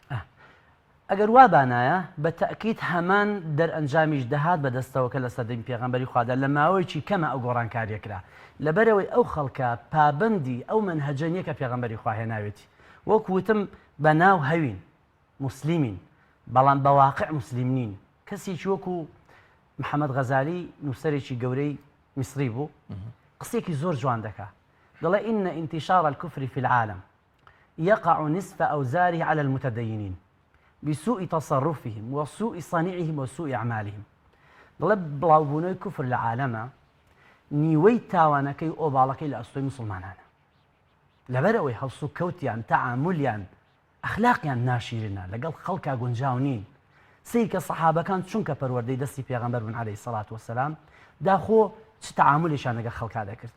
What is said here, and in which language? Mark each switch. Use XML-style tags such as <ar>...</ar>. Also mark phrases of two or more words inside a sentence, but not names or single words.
<ckb>ئەگەر وا بانایە بە تەکید هەمان دەرئەنجامیش دەهات بەدەستەوە کە لە سەردەمی پێغەمبەری خوادا لە ماوەیەکی کەمە ئەو گۆڕانکاریەکرا لەبەرەوەی ئەو خەڵکە پابندی ئەو منهەجە نیە کە پێغەمبەری خوا هێناوێتی وەکوتم بە ناو هەوین مسلیمین بەڵام بەواقع مسلیم نین. کەسێکی وەکو محەممەد غەزالی نووسەرێکی گەورەی میسری بوو قسێکی زۆر جوان دەکا دەڵێ ئینە</ckb> <ar>انتشار الكفر في العالم يقع نصف أوزاره على المتدينين بسوء تصرفهم وسوء صنيعهم وسوء أعمالهم.</ar> <ckb>دەڵێ بڵاوبوونەوەی کوفر لە عالەمە نیوەی تاوانەکەی ئۆباڵەکەی لە ئەستۆی مسلمانانە لەبەرەوەی هەڵسو و کەوتیان تەعاملیان ئەخلاقیان ناشیرنە لەگەڵ خەڵکا گونجاو نین. سەی کە سەحابەکان چونکە پەروەردەی دەستی پێغەمبەر بوون</ckb> <ar>عەلەیهی سەڵات وەسەلام</ar> <ckb>داخۆ چ تەعاملیشان لەگەڵ خەڵکا دەکرد.</ckb>